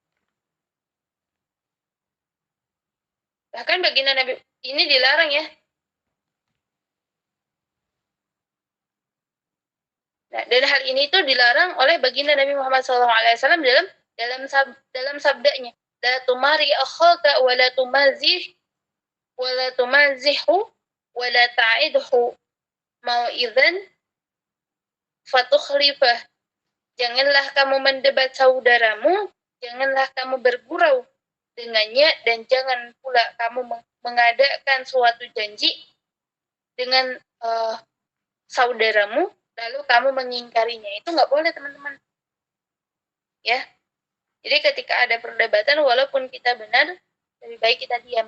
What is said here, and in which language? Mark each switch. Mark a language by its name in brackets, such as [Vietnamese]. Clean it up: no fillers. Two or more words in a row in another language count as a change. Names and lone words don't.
[Indonesian] Bahkan baginda Nabi ini dilarang ya. Nah, dan hal ini tuh dilarang oleh baginda Nabi Muhammad SAW dalam sabdanya, [Arabic] لا تماري أخاك ولا تمازحه ولا تعده موعدا فتخلفه. [Indonesian] Janganlah kamu mendebat saudaramu, janganlah kamu bergurau dengannya, dan jangan pula kamu mengadakan suatu janji dengan saudaramu lalu kamu mengingkarinya. Itu nggak boleh teman-teman ya. Jadi ketika ada perdebatan walaupun kita benar, lebih baik kita diam.